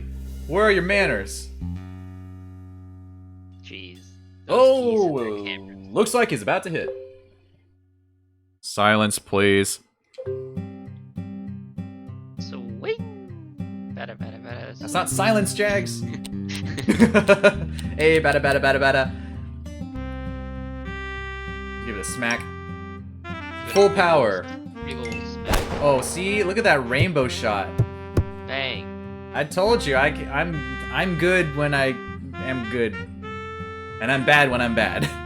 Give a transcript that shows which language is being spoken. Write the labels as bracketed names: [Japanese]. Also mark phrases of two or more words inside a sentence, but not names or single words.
[English] Where are your manners? Jeez. Oh, looks like he's about to hit. Silence, please. So wait. Bada bada bada. That's not silence, Jags. Hey, bada bada bada bada. Give it a smack. Full power. Big ol' smack. Oh, see, look at that rainbow shot. Bang. I told you, I'm good when I am good, and I'm bad when I'm bad.